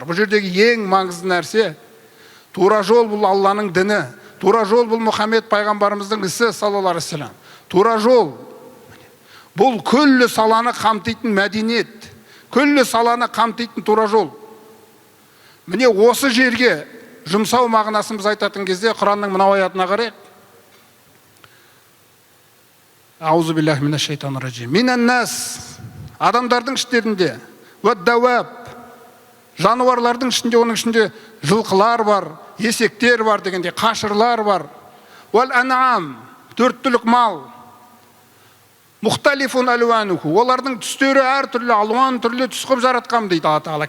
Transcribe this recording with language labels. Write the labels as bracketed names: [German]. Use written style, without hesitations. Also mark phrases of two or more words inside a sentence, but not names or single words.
[Kazakh] Бұл жердегі ең маңызды нәрсе тура жол бұл Алланың діні, тура жол бұл Мұхаммед пайғамбарымыздың ісі [Arabic] صلى الله عليه وسلم. [Kazakh] Тура жол бұл күллі саланы қамтитын мәдениет, күллі саланы қамтитын тура жол. Міне осы жерге жұмсау мағынасын біз айтатын кезде Құранның мынау аятына қарайық. [Arabic] أعوذ بالله من الشيطان الرجيم. من الناس, [Kazakh] адамдардың іштерінде, уад-дауаб, жануарлардың ішінде, оның ішінде жылқылар бар, есектер бар дегенде, қашырлар бар. [Arabic] والأنعام, [Kazakh] төрт түлік мал. [Arabic] مختلف ألوانه, [Kazakh] олардың түстері әртүрлі, алуан түрлі түс қып жаратқам дейді Алла Тағала.